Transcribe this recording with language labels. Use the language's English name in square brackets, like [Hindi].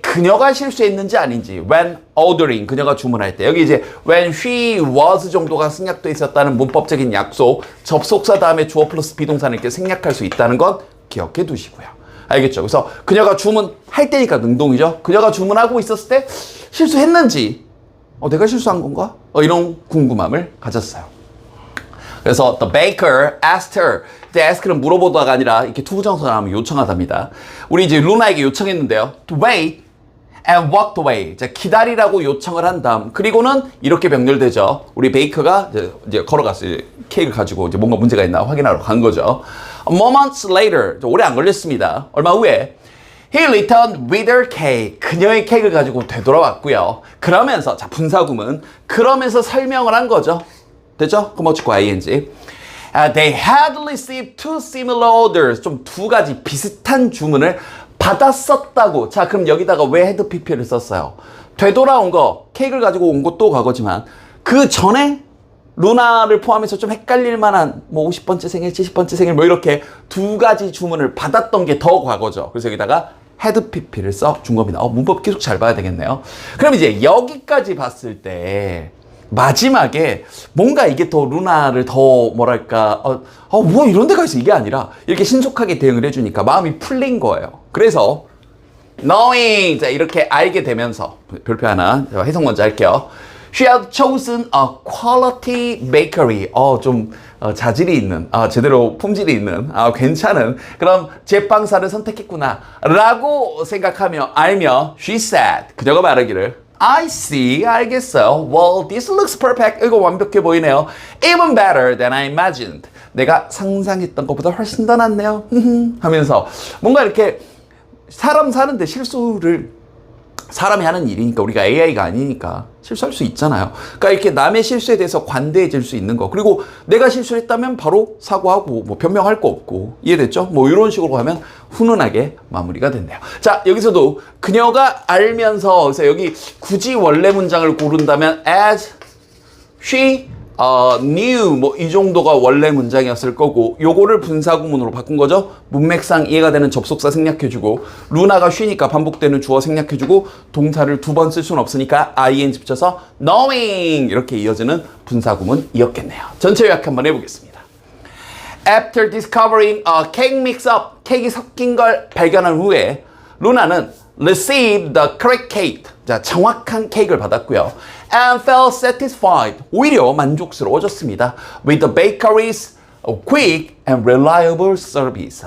[Korean] 그녀가 실수했는지 아닌지 [English] when ordering, [Korean] 그녀가 주문할 때 여기 이제 [English] when she was [Korean] 정도가 생략돼 있었다는 문법적인 약속, 접속사 다음에 주어 플러스 비동사는 이렇게 생략할 수 있다는 건 기억해 두시고요. 알겠죠? 그래서 그녀가 주문할 때니까 능동이죠. 그녀가 주문하고 있었을 때 실수했는지 내가 실수한 건가? 이런 궁금함을 가졌어요. [English] 그래서 the baker asked her. [Korean] 이제 ask는 물어보다가 아니라 이렇게 투부정사 나오면 요청하답니다. 우리 이제 루나에게 요청했는데요. [English] To wait and walked away. [Korean] 자, 기다리라고 요청을 한 다음 그리고는 이렇게 병렬되죠. 우리 베이커가 이제 걸어갔어요. 케이크를 가지고 이제 뭔가 문제가 있나 확인하러 간 거죠. [English] Moments later, [Korean] 오래 안 걸렸습니다. 얼마 후에 [English] He returned with her cake. [Korean] 그녀의 케이크를 가지고 되돌아왔고요. 그러면서 자 분사구문 그러면서 설명을 한 거죠. 됐죠? 그뭐치고 ing. [English] They had received two similar orders. [Korean] 좀 두 가지 비슷한 주문을 받았었다고. 자, 그럼 여기다가 왜 had pp를 썼어요? 되돌아온 거, 케이크를 가지고 온 것도 과거지만 그 전에 루나를 포함해서 좀 헷갈릴 만한 뭐 50번째 생일, 70번째 생일 뭐 이렇게 두 가지 주문을 받았던 게 더 과거죠. 그래서 여기다가 had pp를 써 준 겁니다. 문법 계속 잘 봐야 되겠네요. 그럼 이제 여기까지 봤을 때 마지막에 뭔가 이게 더 루나를 더 뭐랄까 뭐 이런 데가 있어 이게 아니라 이렇게 신속하게 대응을 해주니까 마음이 풀린 거예요. 그래서 knowing 자 이렇게 알게 되면서 별표 하나 해석 먼저 할게요. [English] She had chosen a quality bakery. [Korean] 좀 자질이 있는, 제대로 품질이 있는, 괜찮은 그런 제빵사를 선택했구나 라고 생각하며 알며 [English] she said, [Korean] 그녀가 말하기를 [English] I see, [Korean] 알겠어요. [English] Well, this looks perfect. [Korean] 이거 완벽해 보이네요. [English] Even better than I imagined. [Korean] 내가 상상했던 것보다 훨씬 더 낫네요. 하면서 뭔가 이렇게 사람 사는데 실수를 사람이 하는 일이니까 우리가 AI가 아니니까 실수할 수 있잖아요. 그러니까 이렇게 남의 실수에 대해서 관대해질 수 있는 거. 그리고 내가 실수를 했다면 바로 사과하고 뭐 변명할 거 없고 이해됐죠? 뭐 이런 식으로 하면 훈훈하게 마무리가 된대요. 자, 여기서도 그녀가 알면서 그래서 여기 굳이 원래 문장을 고른다면 [English] as she knew [Korean] 뭐 이 정도가 원래 문장이었을 거고 요거를 분사구문으로 바꾼 거죠. 문맥상 이해가 되는 접속사 생략해주고 루나가 쉬니까 반복되는 주어 생략해주고 동사를 두 번 쓸 수는 없으니까 ing 붙여서 knowing 이렇게 이어지는 분사구문이었겠네요. 전체 요약 한번 해보겠습니다. [English] After discovering a cake mix-up, [Korean] 케이크 섞인 걸 발견한 후에 루나는 [English] received the correct cake, [Korean] 자 정확한 케이크를 받았고요. [English] And felt satisfied, [Korean] 오히려 만족스러워졌습니다. [English] With the bakery's quick and reliable service.